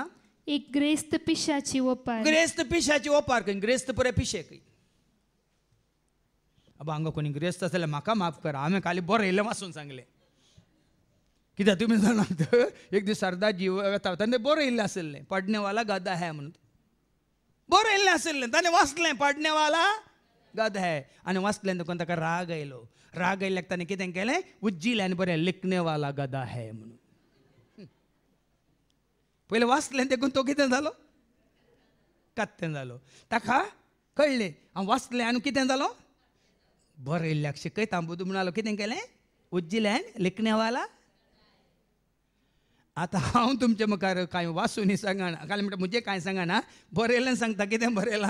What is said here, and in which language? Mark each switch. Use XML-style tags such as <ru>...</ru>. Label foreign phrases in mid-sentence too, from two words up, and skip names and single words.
<kok>एक ग्रेस्त पिशाची ओपार ग्रेस्त पिशाची ओपार खंय ग्रेस्त पुरे पिशे खंय अब हांगा कोणी ग्रेस्त आसल्यार म्हाका माफ करा हांवें खाली बरें येयलें वाचून सांगलें कित्याक तुमी जाणात एक दीस सरदारजी येता ताणें बरें येयल्लें आसलें</kok> <hi>पडणेवाला गदा है</hi> <kok>म्हणून बरें येयल्लें आसलें ताणें वाचलें</kok> <hi>पडणेवाला गदा है</hi> <kok>आनी वाचलें देखून ताका राग आयल्याक ताणें कितें केलें उज्जिलें आनी बरें</kok> <hi>लिखनेवाला गदा है</hi> <kok>म्हणून पयलें वाचलें देखून तो कितें जालो कत्तें जालो ताका कळ्ळें हांव वाचलें आनी कितें जालो बरें येयल्ल्याक शिकयता बुदू म्हणालो कितें केलें उज्जिलें लिखनेवाला आतां हांव तुमचे मुखार कांय वाचून सांगना काल म्हणटा म्हजें कांय सांगना बरयलें सांगता कितें बरयलां</kok>